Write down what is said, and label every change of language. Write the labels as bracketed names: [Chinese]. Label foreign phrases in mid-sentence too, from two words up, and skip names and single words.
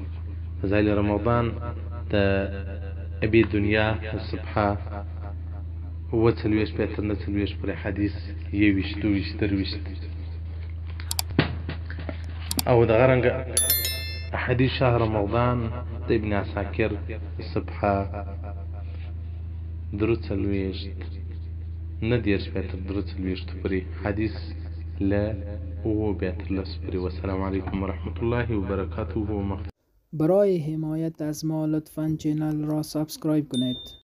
[Pashto] فضایل رمضان د ابي دنیا الصبحه اووه څلوېښت بیا تر نهه څلوېښت پورې حدیث 21 22 23 او دغه رنګه حدیث شهر رمضان د ابن عساکر صفحه 43 نه دېرش بیا تر 43 پورې حدیث له اووه بیا تر 10 پورې. [Arabic] والسلام علیکم ورحمة الله وبرکاته. [Persian] برای حمایت از ما لطفاً چینل را سابسکرایب کنید.